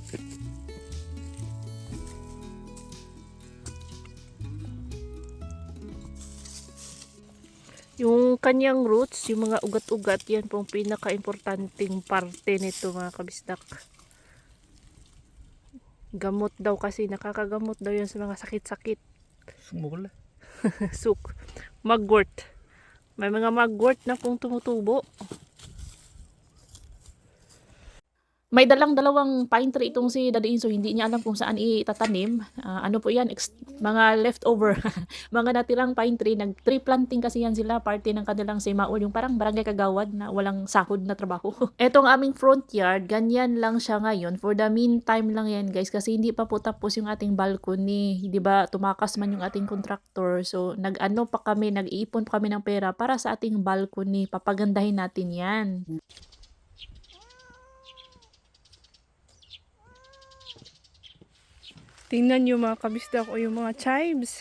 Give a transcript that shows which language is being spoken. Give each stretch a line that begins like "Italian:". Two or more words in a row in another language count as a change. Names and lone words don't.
Filipino: Yung kanyang roots, yung mga ugat-ugat, yan pong pinaka-importanting parte nito mga kabisdak. Gamot daw kasi, nakakagamot daw yan sa mga sakit-sakit.
Korean: 쑥 먹을래?
Filipino: Suk. Magwort. May mga magwort na pong tumutubo. May dalang-dalawang pine tree itong si Daddy Inso, hindi niya alam kung saan itatanim. Ano po yan, mga leftover, mga natirang pine tree. Nag-
English: tree planting
Filipino: kasi yan sila, parte ng kanilang simaul, yung parang barangay kagawad na walang sahod na trabaho. Etong aming front yard, ganyan lang siya ngayon.
English: For the meantime
Filipino: lang yan guys, kasi hindi pa po tapos yung ating balcony. Di ba, tumakas man yung ating contractor. So, nag-iipon pa kami ng pera para sa ating balcony. Papagandahin natin yan. Tingnan nyo mga kabisdak o yung mga chives.